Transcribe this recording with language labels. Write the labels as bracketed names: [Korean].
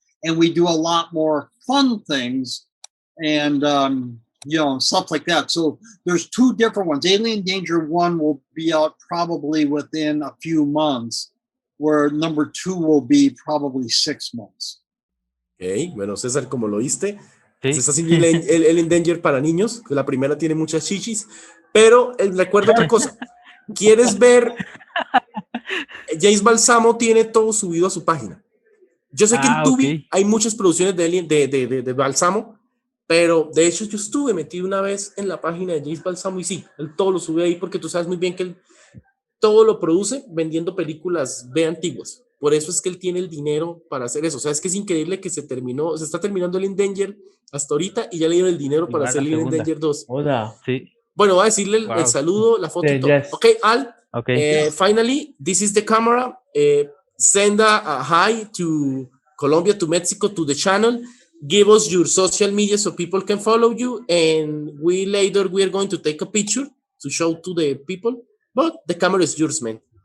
[English] And we do a lot more fun things and, stuff like that. So there's two different ones. Alien Danger 1 will be out probably within a few months, where number 2 will be probably 6 months. [Spanish] Ok, bueno, César, como lo oíste, Sí. se está haciendo el Danger para niños, que la primera tiene muchas chichis, pero recuerda otra cosa, ¿quieres ver? James Balsamo tiene todo subido a su página. Yo sé que en Tubi hay muchas producciones de Balsamo, pero de hecho yo estuve metido una vez en la página de James Balsamo y sí, él todo lo sube ahí porque tú sabes muy bien que él todo lo produce vendiendo películas antiguas. Por eso es que él tiene el dinero para hacer eso. O sea, es que es increíble que se está terminando el Danger hasta ahorita y ya le dieron el dinero para hacer el Danger 2. Hola. Sí. Bueno, voy a decirle el saludo, la foto y todo. [English] Yes. Ok, Al. Okay. Finally, this is the camera. Send a hi to Colombia, to Mexico, to the channel. Give us your social media so people can follow you. And we are going to take a picture to show to the people. But the camera is yours, man.